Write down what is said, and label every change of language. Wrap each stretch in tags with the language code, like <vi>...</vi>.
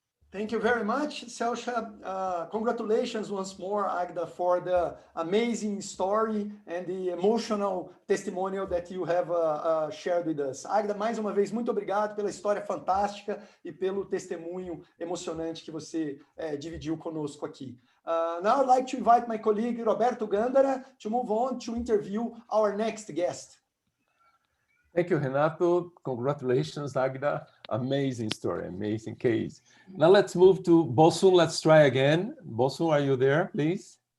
<en>Thank you very much, Celcha. Congratulations once more, Agda, for the amazing story and the emotional testimonial that you have shared with us.</en> <pt>Agda, mais uma vez, muito obrigado pela história fantástica e pelo testemunho emocionante que você dividiu conosco aqui.</pt> <en>Now I'd like to invite my colleague Roberto Gandara to move on to interview our next guest. Thank you, Renato. Congratulations, Agda. Amazing story, amazing case. Now let's move to Bosun. Let's try again. Bosun, are you there, please?</en>